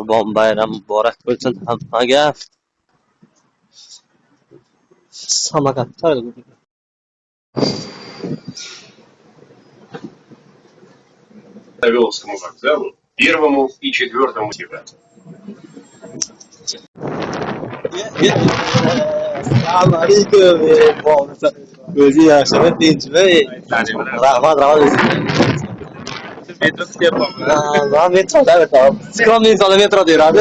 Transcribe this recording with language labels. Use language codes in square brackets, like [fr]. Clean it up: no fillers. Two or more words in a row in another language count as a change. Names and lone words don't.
[uz] bayram muborak bo'lsin hammaga. Samarqandda [ru] Волжскому вокзалу, первому и четвертому типа. [uz] Assalomu alaykum. O'zi yaxshimi, tinchmi? Rahmat, metro kutyapman. Men metroda o'taman. Skromniy insonlar metroda yuradi.